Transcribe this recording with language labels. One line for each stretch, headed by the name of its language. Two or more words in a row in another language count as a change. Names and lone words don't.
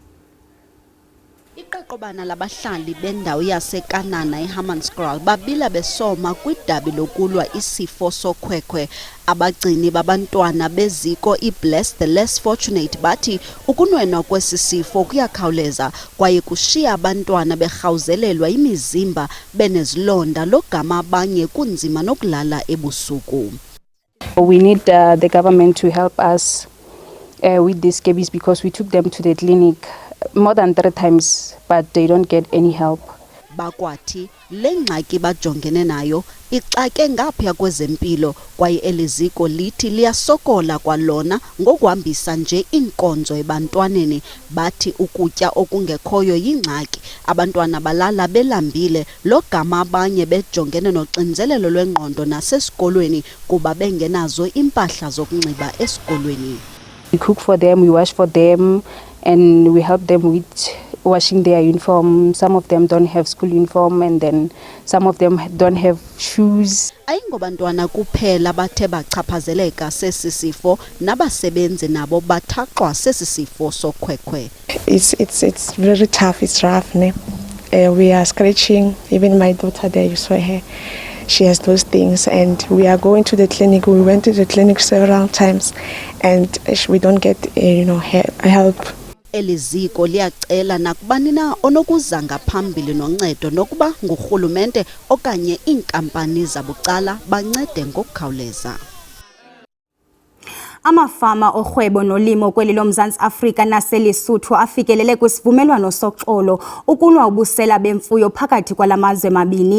Xhosa: Iqoqobana labahlali bendawo yaseKanana eHammanskraal babila besoma kwidabi lokulwa isifo sokhwekhwe. Abagcini babantwana beziko iBless the Less Fortunate bathi ukunwenwa kwesi sifo kuyakhawuleza kwaye kushiya abantwana berhawuzelelwa imizimba benezilonda logama abanye kunzima nokulala ebusuku.
English: We need the government to help us with these scabies because we took them to the clinic more than 3 times, but they don't get any help.
Xhosa: Bakwathi le ngxaki bajongene nayo ixake ngaphaya kwezempilo kwaye eliziko lithi liyasokola kwalona ngokuhambisa nje inkonzo ebantwaneni. Bathi ukutya okungekhoyo yingxaki, abantwana balala belambile logama abanye bejongene noxinzelelo lwengqondo nasesikolweni kuba bengenazo impahla zokunxiba esikolweni.
English: We cook for them, we wash for them, and we help them with washing their uniform. Some of them don't have school uniform, and then some of them don't have shoes.
Xhosa: Ayingobantwana kuphela bathe bachaphazeleka sesi sifo, nabasebenzi nabo bathaqwa sesi sifo sokhwekhwe.
English: It's very tough, it's rough. We are scratching, even my daughter there, you saw her. She has those things, and we are going to the clinic. We went to the clinic several times, and we don't get help.
Xhosa: Eliziko liyacela nakubani na onokuza ngaphambili noncedo nokuba ngurhulumente okanye iinkampani zabucala bancede ngokukhawuleza. Amafama orhwebo nolimo kweli loMzantsi Afrika naseLesotho afikelele kwisivumelwano soxolo ukulwa ubusela bemfuyo phakathi kwalamazwe mabini.